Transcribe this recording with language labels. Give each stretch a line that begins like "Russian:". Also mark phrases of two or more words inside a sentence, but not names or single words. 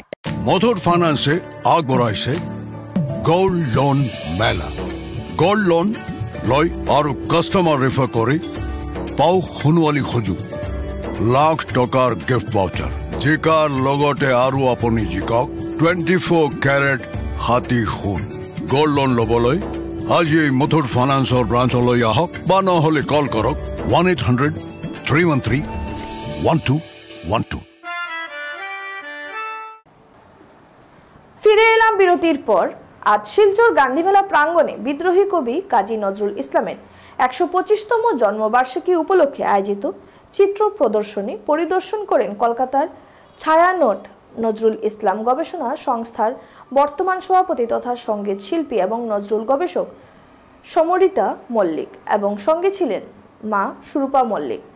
Assamese: মধুৰ ফাইনান্সে আগবঢ়াইছে
English: gold loan
Assamese: মেলা
English: gold loan
Assamese: লৈ আৰু
English: customer refer
Assamese: কৰি পাও খুনৱালি খোজু লাখ টকাৰ
English: gift voucher
Assamese: জিকাৰ লগতে আৰু আপুনি জিকক 24 ক্যারেট হাতী সোণ
English: gold loan
Assamese: ল'বলৈ আজি মুথুট ফাইনান্সৰ ব্ৰাঞ্চলৈ আহক বা নহ'লে কল কৰক 1-800-313-1212
Bangla: ফিরে এলাম বিরতির পর। আজ শিলচর গান্ধীমেলা প্রাঙ্গণে বিদ্রোহী কবি কাজী নজরুল ইসলামের 125তম জন্মবার্ষিকী উপলক্ষে আয়োজিত চিত্র প্রদর্শনী পরিদর্শন করেন কলকাতার ছায়ানোট নজরুল ইসলাম গবেষণা সংস্থার বর্তমান সভাপতি তথা সঙ্গীত শিল্পী এবং নজরুল গবেষক সমরিতা মল্লিক এবং সঙ্গে ছিলেন মা সুরূপা মল্লিক।